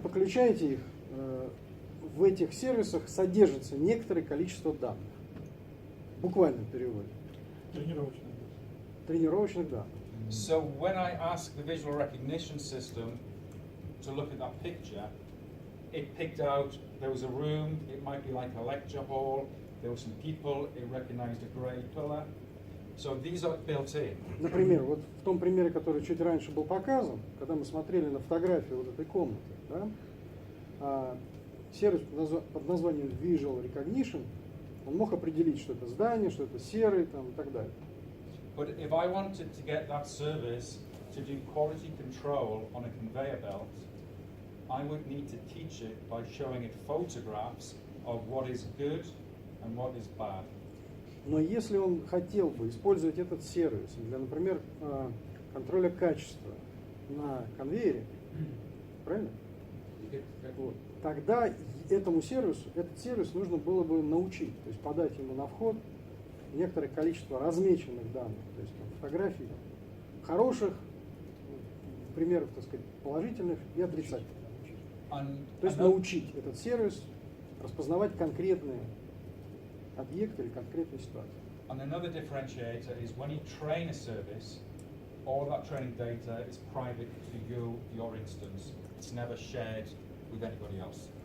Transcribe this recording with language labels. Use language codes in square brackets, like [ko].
[ru] подключаете их, в этих сервисах содержится некоторое количество данных. В буквальном переводе. Тренировочная. Тренировочных данных. [en] So when I asked the visual recognition system to look at that picture, it picked out there was a room, it might be like a lecture hall, there were some people, it recognized a grey pillar. So these are built in. [ru] Например, вот в том примере, который чуть раньше был показан, когда мы смотрели на фотографию вот этой комнаты, да, сервис под названием Visual Recognition, он мог определить, что это здание, что это серый там, и так далее. [en] But if I wanted to get that service to do quality control on a conveyor belt, I would need to teach it by showing it photographs of what is good and what is bad. [ru] Но если он хотел бы использовать этот сервис для, например, контроля качества на конвейере, правильно? Вот. Тогда этот сервис нужно было бы научить, то есть подать ему на вход некоторое количество размеченных данных, то есть там, фотографий хороших, примеров, так сказать, положительных и отрицательных. То есть научить этот сервис распознавать конкретные объекты или конкретные ситуации. [en] And another differentiator is when you train a service, all that training data is private to you, your instance. It's never shared with anybody else.